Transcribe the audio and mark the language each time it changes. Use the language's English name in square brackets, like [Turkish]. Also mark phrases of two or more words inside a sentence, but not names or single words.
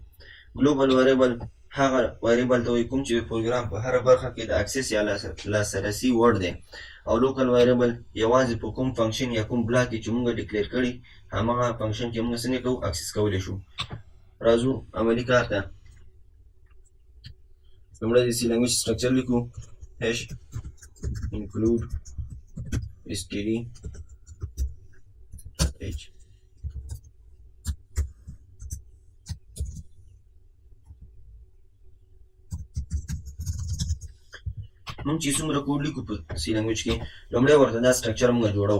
[English] global variable [Pashto] هغه وایریبل ته وایي کوم چې د پروګرام په هره برخه کې د اکسس یا لاسرسي وړ دی، او [English] local variable [Pashto] یوازې په کوم فنکشن یا کوم بلاک کې چې موږ ډیکلیر کړي هماغه فنکشن کې موږ څنګه کوو اکسس کولی شو. راځو عملي کار ته. لومړی د [English] C language [Pashto] سټرکچر لیکو [English] hash include std h [Pashto] موږ چې څومره کوډ لیکو په [English] C language [Pashto] کې لومړی ورته دا سټرکچر موږ جوړو.